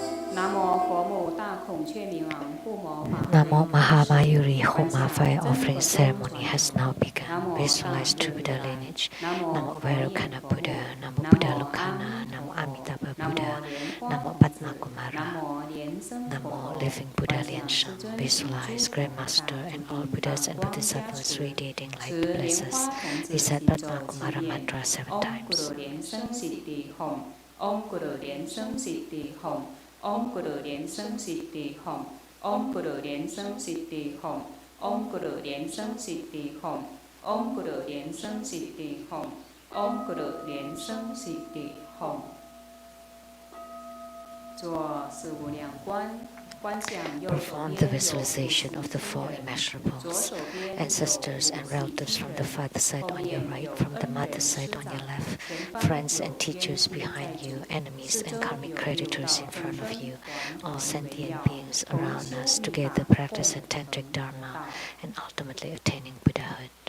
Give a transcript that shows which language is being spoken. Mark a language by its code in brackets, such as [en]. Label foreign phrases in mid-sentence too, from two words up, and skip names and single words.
[en] Namo Mahamayuri Homa fire offering ceremony has now begun. Visualize true Buddha lineage. Namo Vairocana Buddha, Namo Buddha Lucana, Namo Amitabha Buddha, Namo Padma Kumara, Namo Living Buddha Liansheng. Visualize Grand Master and all Buddhas and Bodhisattvas radiating light to bless us. Recite Padma Kumara mantra 7 times. [sa] Om Guru Lian Seng Siddhi Hom. Om Guru Lian Seng Siddhi Hom. Om Guru Lian Seng Siddhi Hom. Om Guru Lian Seng Siddhi Hom. Om Guru Lian Seng Siddhi Hom. Om Guru Lian Seng Siddhi Hom. [zh] 做四无量观。 [en] Perform the visualization of the four immeasurables, ancestors and relatives from the father side on your right, from the mother side on your left, friends and teachers behind you, enemies and karmic creditors in front of you, all sentient beings around us, together practicing tantric dharma and ultimately attaining Buddhahood.